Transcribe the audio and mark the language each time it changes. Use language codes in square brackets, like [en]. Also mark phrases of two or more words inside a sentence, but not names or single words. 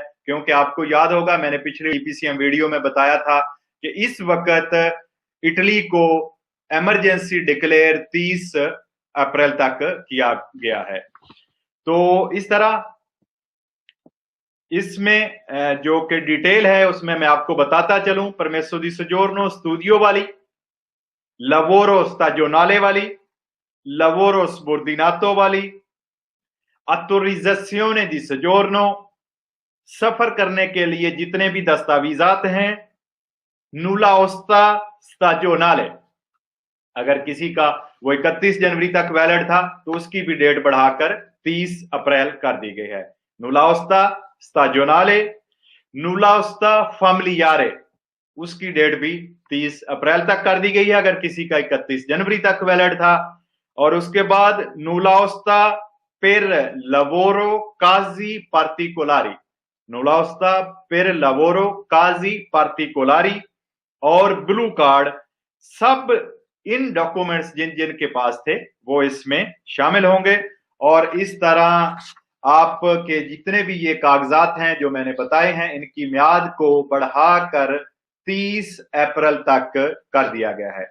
[ur] کیونکہ آپ کو یاد ہوگا، میں نے پچھلے [en] EPCM video [ur] میں بتایا تھا کہ اس وقت اٹلی کو [en] emergency declare [ur] 30 اپریل تک کیا گیا ہے. تو اس طرح اس میں جو کہ डिटेल ہے اس میں میں آپ کو بتاتا چلوں। [it] permesso di soggiorno studio वाली, lavoro stagionale वाली, lavoro subordinato वाली, autorizzazione di soggiorno, [ur] سفر کرنے کے لیے جتنے بھی دستاویزات ہیں, [it] nulla osta stagionale, [ur] اگر کسی کا وہ 31 جنوری تک वैलिड تھا تو اس کی بھی डेट بڑھا کر 30 اپریل کر دی گئی ہے। [it] nulla osta stagionale, nulla osta familiare, [ur] اس کی डेट بھی 30 اپریل تک کر دی گئی ہے اگر کسی کا 31 جنوری تک वैलिड تھا। اور اس کے بعد [it] nulla osta per lavoro casi particolari, nulla osta per lavoro casi particolari [ur] और [en] blue card, [ur] سب ان डॉक्यूमेंट्स جن جن کے پاس تھے وہ اس میں شامل ہوں گے। اور اس طرح آپ کے جتنے بھی یہ کاغذات ہیں جو میں نے بتائے ہیں، ان کی میعاد کو بڑھا کر 30 اپریل تک کر دیا گیا ہے.